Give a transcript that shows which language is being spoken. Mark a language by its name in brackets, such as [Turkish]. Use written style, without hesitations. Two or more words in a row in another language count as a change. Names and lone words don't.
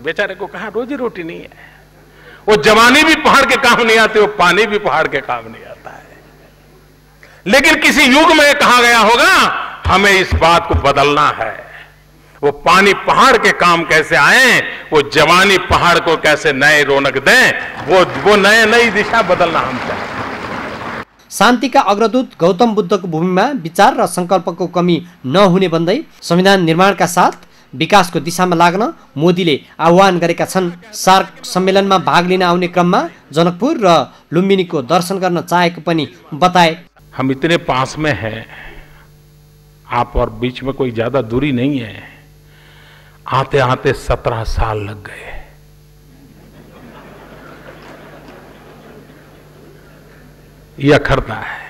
[Hindi] बेचारे को कहा रोजी रोटी नहीं है। वो जवानी भी पहाड़ के काम नहीं आती, वो पानी भी पहाड़ के काम नहीं आता है। लेकिन किसी युग में कहा गया होगा हमें इस बात को बदलना है। वो पानी पहाड़ के काम कैसे आए, वो जवानी पहाड़ को कैसे नए रौनक दें, वो नई दिशा बदलना हम चाहते हैं। [Nepali] शान्तिका अग्रदूत गौतम बुद्धको भूमिमा विचार र संकल्पको कमी नहुने भन्दै संविधान निर्माणका साथ विकासको दिशामा लाग्न मोदीले आह्वान गरेका छन्। सार्क सम्मेलनमा भाग लिन आउने क्रममा जनकपुर र लुम्बिनीको दर्शन गर्न चाहेको पनि बताए। [Hindi] हम इतने पास में हैं, आप और बीच में कोई ज्यादा दूरी नहीं है। आते आते 17 साल लग गए। यह अखरता है।